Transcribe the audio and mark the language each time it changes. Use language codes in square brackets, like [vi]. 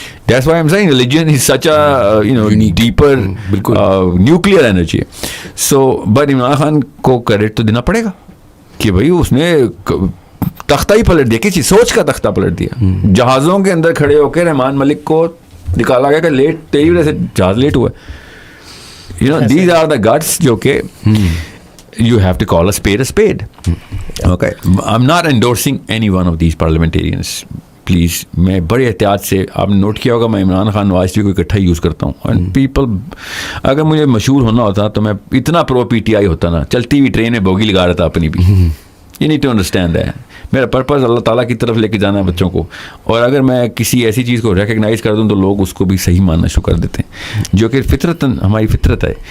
[en] That's why I'm saying religion is such a deeper nuclear energy. [ur] So but Imran Khan کو credit تو دینا پڑے گا کہ بھائی اس نے تختہ ہی پلٹ دیا, کسی سوچ کا تختہ پلٹ دیا. جہازوں کے اندر کھڑے ہو کے رحمان ملک کو نکالا گیا کہ لیٹ تیری وجہ سے جہاز لیٹ ہوا. [en] You know these are the guts جو کہ you have to call a spade. Okay, I'm not endorsing any one of these parliamentarians. [ur] Please, میں بڑے احتیاط سے, آپ نے نوٹ کیا ہوگا میں عمران خان نواز شریف کو اکٹھا یوز کرتا ہوں. اینڈ پیپل, اگر مجھے مشہور ہونا ہوتا تو میں اتنا پرو پی ٹی آئی ہوتا نا, چلتی ہوئی ٹرین میں بوگی لگا رہا تھا اپنی بھی. [en] You need to understand that. [ur] میرا پرپز اللہ تعالیٰ کی طرف لے کے جانا ہے بچوں کو, اور اگر میں کسی ایسی چیز کو ریکگنائز کر دوں تو لوگ اس کو بھی صحیح ماننا شروع کر دیتے ہیں, جو کہ فطرت ہماری فطرت ہے.